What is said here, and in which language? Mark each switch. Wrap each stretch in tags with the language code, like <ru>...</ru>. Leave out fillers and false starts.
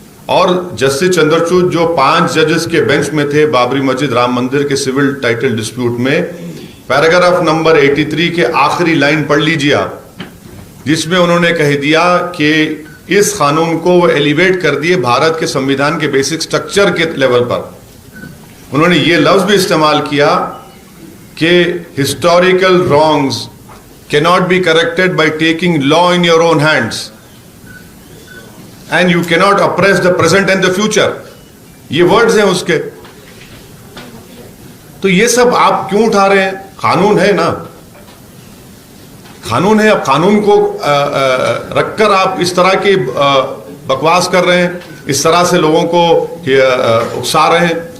<hi>और जस्टिस चंद्रचूड़ जो 5 जजेस के बेंच में थे बाबरी मस्जिद राम मंदिर के सिविल टाइटल डिस्प्यूट में, पैराग्राफ नंबर 83 के आखिरी लाइन पढ़ लीजिए आप, जिसमें उन्होंने कह दिया कि इस कानून को वो एलिवेट कर दिए भारत के संविधान के बेसिक स्ट्रक्चर के लेवल पर। उन्होंने ये लफ्ज भी इस्तेमाल किया</hi> <en>कि historical wrongs cannot be corrected by taking law in your own hands, and you cannot oppress the present and the future.</en> <hi>ये वर्ड्स हैं उसके। तो ये सब आप क्यों उठा रहे हैं? कानून है ना, कानून है। अब कानून को रखकर आप इस तरह की बकवास कर रहे हैं, इस तरह से लोगों को उकसा रहे हैं।</hi>